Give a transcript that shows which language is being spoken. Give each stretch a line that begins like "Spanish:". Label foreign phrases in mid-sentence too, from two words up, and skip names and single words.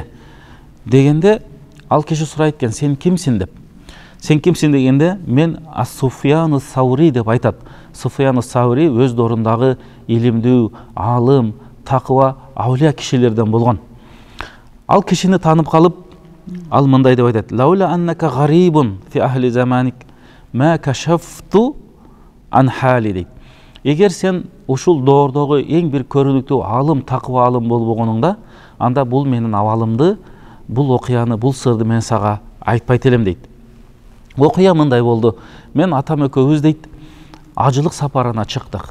Kyrgyz: Дегенде ал киши сурайт экен, сен кимсиң деп. Сен кимсиң дегенде мен Суфиян Саури деп айтат. Суфиян Саури өз дорундагы илимдүү, алым, такыба, аулия кишилерден болгон. Ал кишини танып калып, ал мындай деп айтат:
Arabic: "لولا أنك غريب في أهل زمانك ما كشفت عن حالي" дейт.
Kyrgyz: Эгер сен ушул доордогу эң бир көрүнүктүү алым, такыба алым болбогонуңда, анда бул менин абалымды, бул окуяны, бул сырды мен сага айтпайт элем дейт. Окуя мындай болду. Мен атам экөөбүз дейт, ажылык сапарына чыктык.